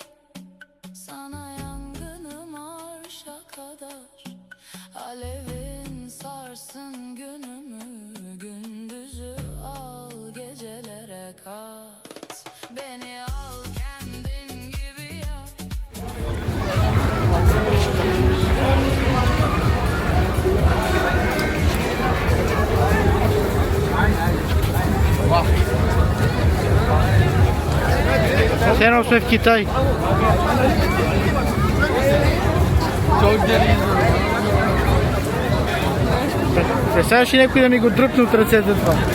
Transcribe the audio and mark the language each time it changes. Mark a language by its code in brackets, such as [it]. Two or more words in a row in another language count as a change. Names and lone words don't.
[tr] Sana yangınım arşa kadar. Alevin sarsın günümü. Gündüzü al gecelere kat. Beni al kendin gibi yap. [bg] Все едно сме в Китай. Представяш ли някой да ми го дръпне от ръцете това?